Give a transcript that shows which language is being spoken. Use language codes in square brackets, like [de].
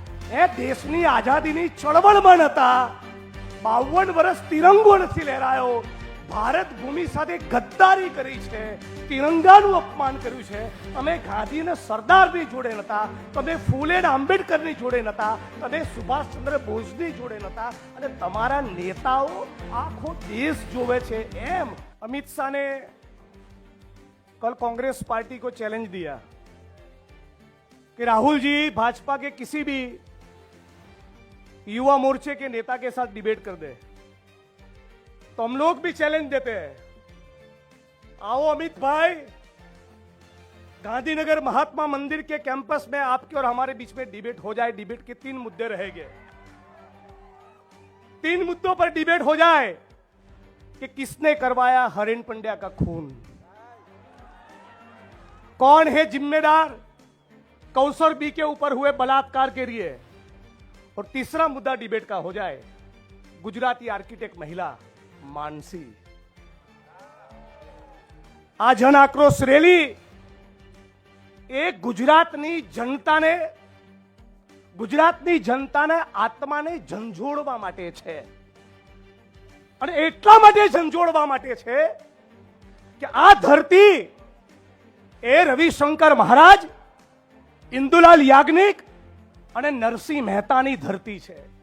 [gu] એ દેશની આઝાદીની ચળવળમાં હતા, 52 વર્ષ તિરંગો નથી લહેરાયો, ભારત ભૂમિ સાથે ગદ્દારી કરી છે, તિરંગાનું અપમાન કર્યું છે. તમે ગાંધી અને સરદારની જોડે નતા, તમે ફૂલે અને આંબેડકરની જોડે નતા, તમે સુભાષચંદ્ર બોઝની જોડે નતા, અને તમારા નેતાઓ આખો દેશ જોવે છે. [hi] એમ अमित शाह ने कल कांग्रेस पार्टी को चैलेंज दिया कि राहुल जी भाजपा के किसी भी युवा मोर्चे के नेता के साथ डिबेट कर दे. तो हम लोग भी चैलेंज देते हैं, आओ अमित भाई, गांधीनगर महात्मा मंदिर के कैंपस में आपके और हमारे बीच में डिबेट हो जाए. डिबेट के 3 मुद्दे रहेंगे, 3 मुद्दों पर डिबेट हो जाए कि किसने करवाया हरेन पंड्या का खून, कौन है जिम्मेदार कौसर बी के ऊपर हुए बलात्कार के लिए, और तीसरा मुद्दा डिबेट का हो जाए गुजराती आर्किटेक्ट महिला मानसी. [gu] आ जन आक्रोश રેલી એ ગુજરાતની જનતાને આત્માને ઝંઝોળવા માટે છે. અને એટલા માટે ઝંઝોળવા માટે છે કે આ ધરતી એ રવિશંકર મહારાજ, ઇન્દુલાલ યાજ્ઞિક અને નરસિંહ મહેતાની ધરતી છે.